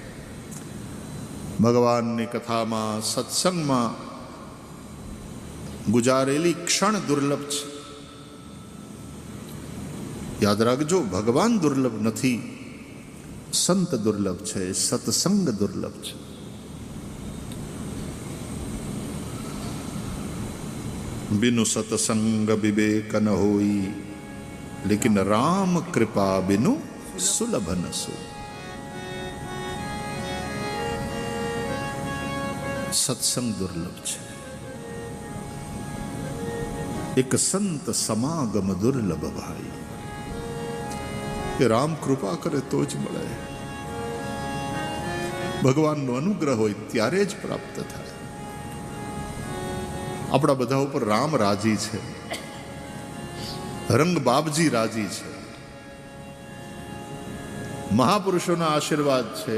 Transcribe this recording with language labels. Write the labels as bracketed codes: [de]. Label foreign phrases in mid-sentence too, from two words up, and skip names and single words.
[gu] ભગવાનની કથામાં સત્સંગમાં ગુજારેલી ક્ષણ દુર્લભ છે. યાદ રાખજો, ભગવાન દુર્લભ નથી, સંત દુર્લભ છે, સત્સંગ દુર્લભ છે. [hi] बिनु सतसंग विवेक न होई, लेकिन राम कृपा बिनु सुलभ न सो. [gu] સત્સંગ દુર્લભ છે. એક સંત સમાગમ દુર્લભ ભાઈ. કે રામ કૃપા કરે તો જ મળે. ભગવાનનો અનુગ્રહ હોય ત્યારે જ પ્રાપ્ત થાય. આપણા બધા ઉપર રામ રાજી છે, રંગ બાપજી રાજી છે, મહાપુરુષોના આશીર્વાદ છે.